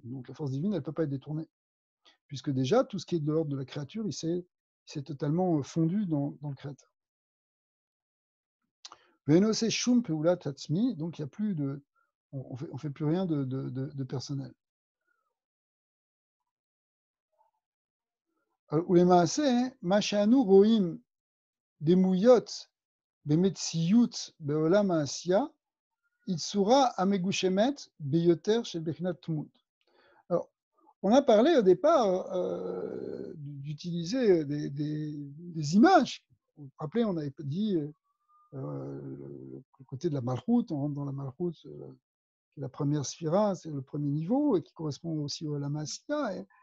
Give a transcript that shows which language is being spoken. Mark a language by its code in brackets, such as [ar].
[fr] Donc la force divine, elle ne peut pas être détournée. Puisque déjà, tout ce qui est de l'ordre de la créature, il s'est totalement fondu dans le créateur. [he] Venose Shum Peula Tatsmi, [fr] donc il n'y a plus de. On fait plus rien de personnel. [he] ולמעשה, מה שאנו רואים דמויות במציאות בעולם העשייה, היא צורה המגושמת ביותר של בחינת תמות. [fr] Alors, On a parlé au départ d'utiliser des images. Vous vous rappelez, on avait dit le côté de la Malchut, on rentre dans la Malchut, qui est la première sphira, c'est le premier niveau, et qui correspond aussi au Lamassia.